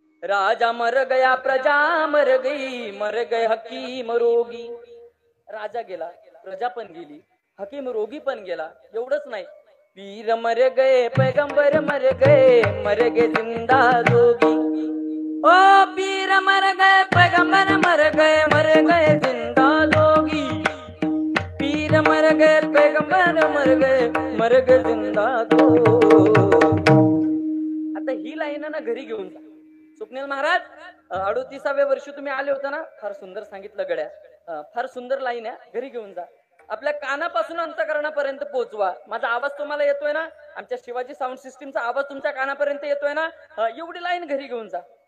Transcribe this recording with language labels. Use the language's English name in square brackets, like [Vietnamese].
[Hindi] राजा मर गया प्रजा मर गई, मर गए हकीम रोगी. [Marathi] राजा गेला, प्रजा पण गेली, हकीम रोगी पण गेला. एवढंच नाही, [Hindi] पीर मर गए पैगंबर मर गए जिंदा जोगी. ओ पीर मर गए पैगंबर मर गए जिंदा जोगी. पीर मर गए पैगंबर मर गए जिंदा जोगी. [Marathi] आता ही लाईन ना घरी घेऊन जा. स्वप्नील महाराज 38व्या वर्षी तुम्ही आले होते ना, फार सुंदर सांगितलं गड्या. फार सुंदर लाईन आहे, घरी घेऊन जा. आपल्या कानापासून अंतःकरणापर्यंत पोहोचवा. माझा आवाज तुम्हाला येतोय ना, आमच्या शिवाजी साऊंड सिस्टीमचा आवाज तुमच्या कानापर्यंत येतोय ना, एवढी लाईन घरी घेऊन जा.